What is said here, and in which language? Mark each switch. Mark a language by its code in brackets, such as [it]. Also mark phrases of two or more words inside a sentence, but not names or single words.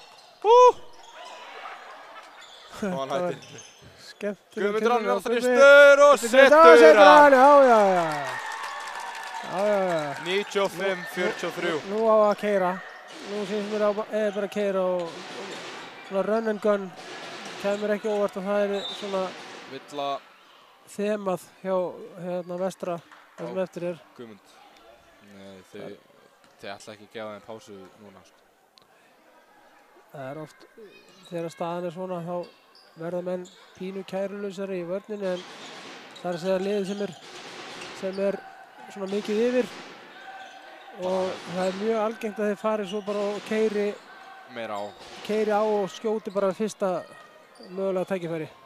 [is] Og hann hættir. Skemmtileg. Guðmundur hann með þristur og setur hann. Já. 95-43. Nú á að keyra. Nú finnst mér bara að keyra og svona [en] run and gun. [is] Kemur ekki óvart að það er svona Villa þemað hjá Vestra það sem eftir er. Guðmund. Nei, þau ætla ekki að gefa þeim pásu núna. Það er oft, þegar staðan er svona, þá verða menn pínu kærulausari í vörninni en það er að segja liðið sem er svona mikið yfir og það er mjög algengt að þeir fari svo bara og keyri á og skjóti bara fyrsta mögulega tækifæri.